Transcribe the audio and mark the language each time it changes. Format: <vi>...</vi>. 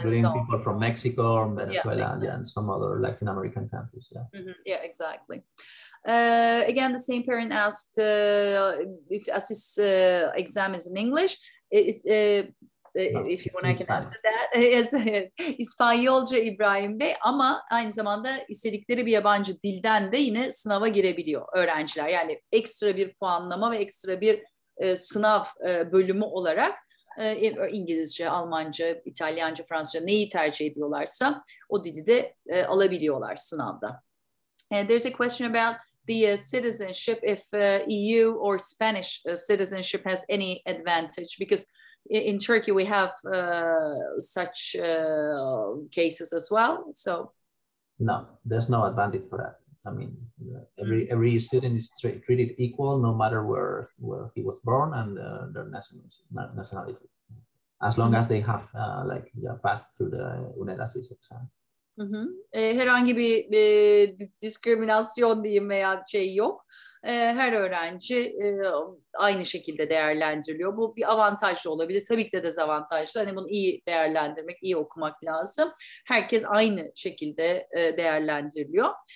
<en>including people from Mexico, Venezuela, and some other Latin American countries. Yeah, exactly. Again, the same parent asked if as this exam is in English, if you want, I can answer that.</en> <tr>İspanyolca İbrahim Bey ama aynı zamanda istedikleri bir yabancı dilden de yine sınava girebiliyor öğrenciler. Yani ekstra bir puanlama ve ekstra bir sınav bölümü olarak İngilizce, Almanca, İtalyanca, Fransızca neyi tercih ediyorlarsa o dili de alabiliyorlar sınavda.</tr> <en>There's a question about the citizenship, if EU or Spanish citizenship has any advantage, because in Turkey we have such cases as well. So no, there's no advantage for that. I mean, every student is treated equal, no matter where he was born and their nationality, as long as they have passed through the UNED assist exam.</en> <tr>Herhangi bir diskriminasyon diyeyim veya şey yok. Her öğrenci aynı şekilde değerlendiriliyor. Bu bir avantaj da olabilir. Tabii ki de dezavantajlı. Hani bunu iyi değerlendirmek, iyi okumak lazım. Herkes aynı şekilde değerlendiriliyor.</tr>